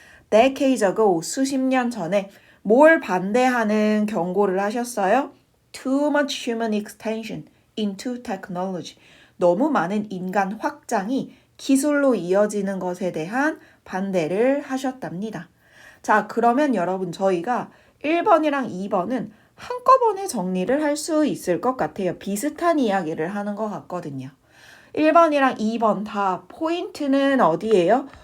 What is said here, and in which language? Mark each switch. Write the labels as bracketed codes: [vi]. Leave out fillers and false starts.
[en] Decades ago, [ko] 수십 년 전에 뭘 반대하는 경고를 하셨어요? [en] Too much human extension into technology. [ko] 너무 많은 인간 확장이 기술로 이어지는 것에 대한 반대를 하셨답니다. 자, 그러면 여러분 저희가 1번이랑 2번은 한꺼번에 정리를 할 수 있을 것 같아요. 비슷한 이야기를 하는 것 같거든요. 1번이랑 2번 다 포인트는 어디예요?